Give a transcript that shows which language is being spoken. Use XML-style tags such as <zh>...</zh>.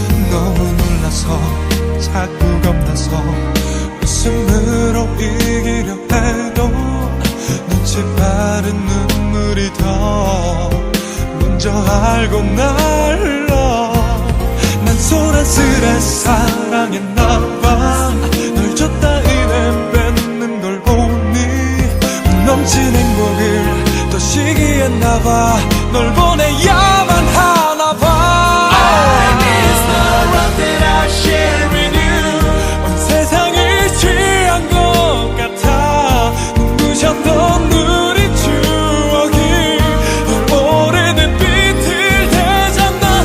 <ko>너무 놀라서 자꾸 겁나서 웃음으로 이기려 해도 눈치 빠른 눈물이 더 먼저 알고 날 흘러. 난 소란스레 사랑했나봐. 널 줬다 이내 뺏는 걸 보니 넘친 행복을 더 시기했나봐. 널 보내야만 하나봐.</ko> <en>I miss the love that I share with you.</en> <ko>온 세상이 취한 것 같아. 눈부셨던 우리 추억이 널 오래된 빛을 되잖아.</ko>